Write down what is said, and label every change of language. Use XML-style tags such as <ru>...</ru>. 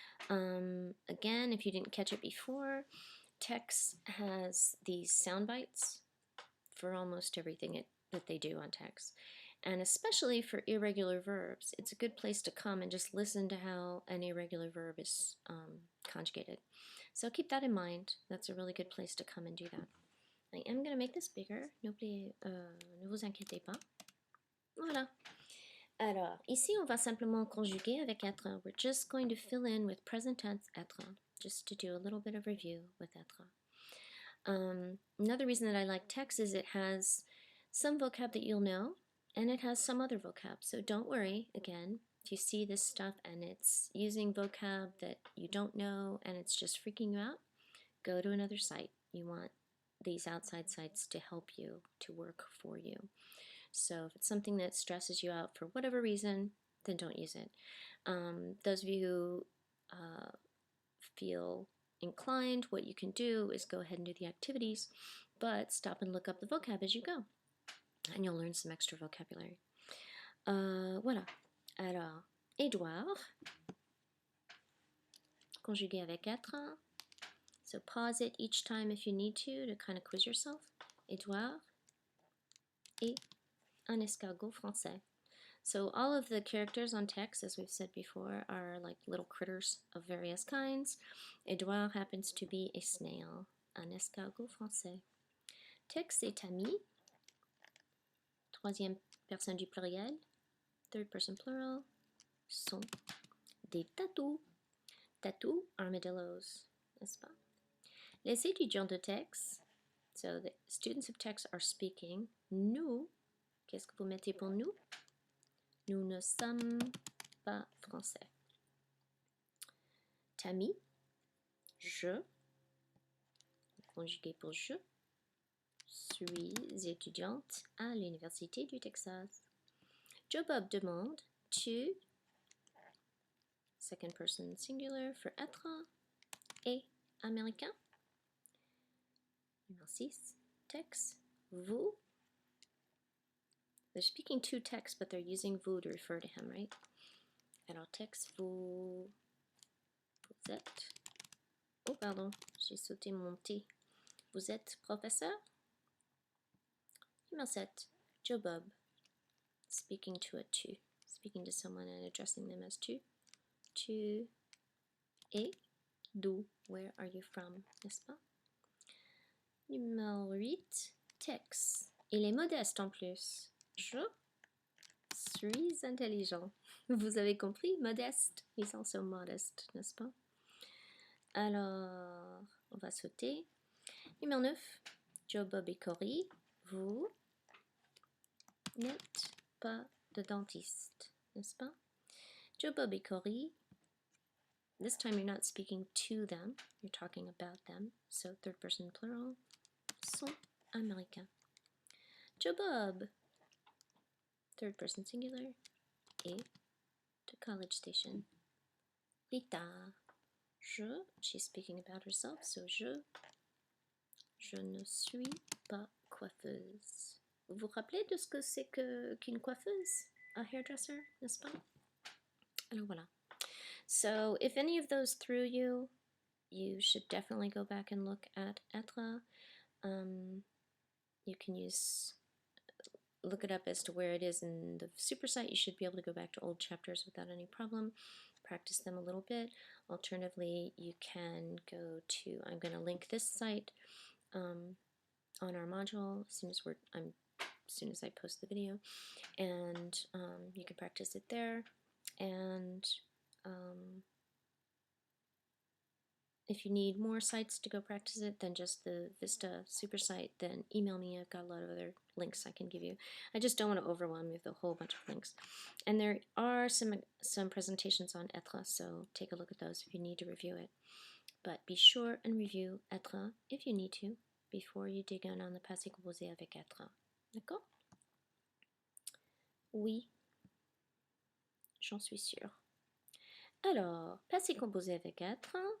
<en>Again, if you didn't catch it before, TeX has these sound bites for almost everything that they do on TeX. And especially for irregular verbs, it's a good place to come and just listen to how an irregular verb is conjugated. So keep that in mind. That's a really good place to come and do that. I am going to make this bigger.</en> <fr>Ne vous inquiétez pas. Voilà. Alors, ici, on va simplement conjuguer avec être.</fr> <en>We're just going to fill in with present tense être, just to do a little bit of review with être. Another reason that I like TeX is it has some vocab that you'll know, and it has some other vocab. So don't worry, again, if you see this stuff and it's using vocab that you don't know and it's just freaking you out, go to another site. You want these outside sites to help you, to work for you. So if it's something that stresses you out for whatever reason, then don't use it. Those of you who feel inclined, what you can do is go ahead and do the activities, but stop and look up the vocab as you go, and you'll learn some extra vocabulary.</en> <fr>Voilà. Alors, Édouard, conjugué avec être.</fr> <en>So pause it each time if you need to kind of quiz yourself.</en> <fr>Édouard et un escargot français.</fr> <en>So all of the characters on TeX, as we've said before, are like little critters of various kinds. Édouard happens to be a snail,</en> <fr>un escargot français. TeX est ami, troisième personne du pluriel,</fr> <en>third person plural,</en> <fr>sont des tatous.</fr> <en>Tatous, armadillos,</en> <fr>n'est-ce pas? Les étudiants de TeX,</fr> <en>so the students of TeX are speaking.</en> <fr>Nous, qu'est-ce que vous mettez pour nous? Nous ne sommes pas français. Tammy, je, conjugué pour je, suis étudiante à l'Université du Texas. Joe Bob demande, tu,</fr> <en>second person singular for être,</en> <fr>et américain. Numéro 6, Tex, vous.</fr> <en>They're speaking to Tex, but they're using vous to refer to him, right?</en> <fr>Alors, Tex, vous êtes... Oh, pardon, j'ai sauté mon T. Vous êtes professeur? Numéro 7,</fr> <en>Joe Bob, speaking to a tu, speaking to someone and addressing them as tu.</en> <fr>Tu es d'où?</fr> <en>Where are you from?</en> <fr>N'est-ce pas? Numéro 8, Tex. Il est modeste en plus. Je suis intelligent. Vous avez compris? Modeste.</fr> <en>He's also modest,</en> <fr>n'est-ce pas? Alors, on va sauter. Numéro 9, Joe, Bob et Cory. Vous n'êtes pas de dentiste, n'est-ce pas? Joe Bob et Cory.</fr> <en>This time you're not speaking to them, you're talking about them. So third person plural.</en> <fr>Sont américains.</fr> <en>Joe Bob, third person singular. Et to College Station. Rita. She's speaking about herself, so</en> <fr>je ne suis pas coiffeuse. Vous vous rappelez de ce que c'est qu'une coiffeuse?</fr> <en>A hairdresser,</en> <fr>n'est-ce pas? Alors voilà.</fr> <en>So if any of those threw you, you should definitely go back and look at être. You can look it up as to where it is in the super site. You should be able to go back to old chapters without any problem. Practice them a little bit. Alternatively, you can go to, I'm going to link this site on our module as soon as I post the video, and you can practice it there. And if you need more sites to go practice it than just the Vista super site, then email me. I've got a lot of other links I can give you. I just don't want to overwhelm you with a whole bunch of links. And there are some presentations on être, so take a look at those if you need to review it. But be sure and review être if you need to before you dig in on the passé composé avec être.</en> <fr>D'accord? Oui, j'en suis sûre. Alors, passé composé avec être.</fr>